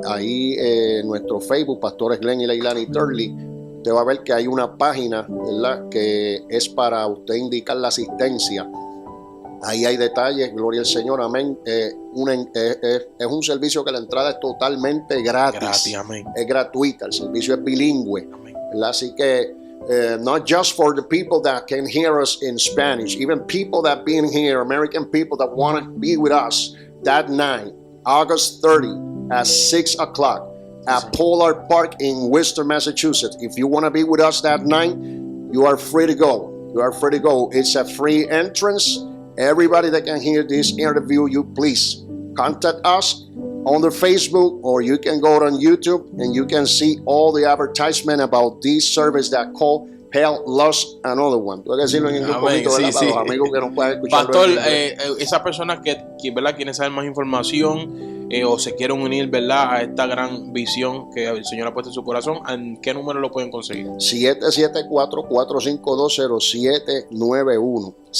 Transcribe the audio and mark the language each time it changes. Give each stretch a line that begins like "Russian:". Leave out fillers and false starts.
Spanish: Ahí en nuestro Facebook, Pastores Glenn y Leilani Turley, usted va a ver que hay una página, ¿verdad?, que es para usted indicar la asistencia. Ahí hay detalles, gloria al Señor, amén. Es un servicio que la entrada es totalmente gratis. Amén. Es gratuita, el servicio es bilingüe. Amén. ¿Verdad? Así que,
English: not just for the people that can hear us in Spanish, even people that been here, American people that want to be with us that night, August 30 at 6 o'clock at Polar Park in Worcester, Massachusetts. If you want to be with us that night, you are free to go. You are free to go. It's a free entrance. Everybody that can hear this interview, you please contact us on the Facebook, or you can go on YouTube and you can see all the advertisement about this service that called Hell, Lust, Another One.
Spanish: Tú hay que decirlo en inglés un poquito, ¿verdad? Para los amigos que no pueden escuchar. Pastor, esas personas que, ¿verdad?, quieren saber más información o se quieren unir, ¿verdad?, a esta gran visión que el Señor ha puesto en su corazón, ¿en qué número lo pueden conseguir? 774-452-0791.